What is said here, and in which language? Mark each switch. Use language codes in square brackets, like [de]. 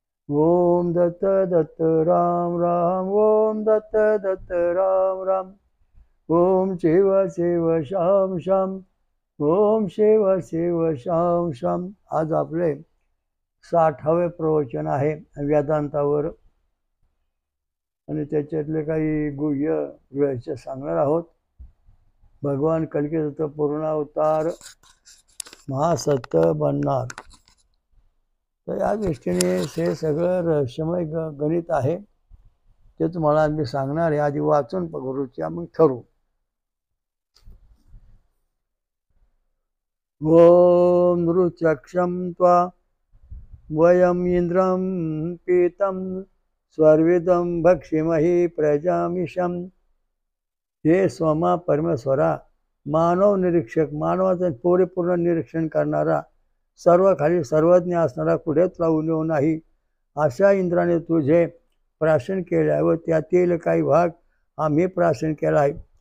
[sa] ओम दत्त दत्त राम राम, ओम दत्त दत्त राम राम, ओम शिव शिव शाम शाम, ओम शिव शिव शाम शाम. [mr] आज आपले 60वे प्रवचन आहे वेदांतावर आणि त्याच्यातले काही गुह्य रहस्य सांगणार आहोत. भगवान कलकी दत्त पूर्णावतार महासत्य बनणार. तर या दृष्टीने हे सगळं रहस्यमय गणित आहे, ते तुम्हाला मी सांगणार आहे. आधी वाचून बघूया, मग ठरवू. [sa] ओम नृचक्षम त्वा वयम इंद्रम पीतम स्वर्विदम भक्षिमहि प्रजामिषम. [mr] हे सोमा परमेश्वरा, मानव निरीक्षक, मानवाचं परिपूर्ण निरीक्षण करणारा, सर्व खाली सर्वज्ञ असणारा, कुठेच राहू येऊ नाही अशा इंद्राने तुझे प्राशन केले आहे व त्यातील काही भाग आम्ही प्राशन केला आहे.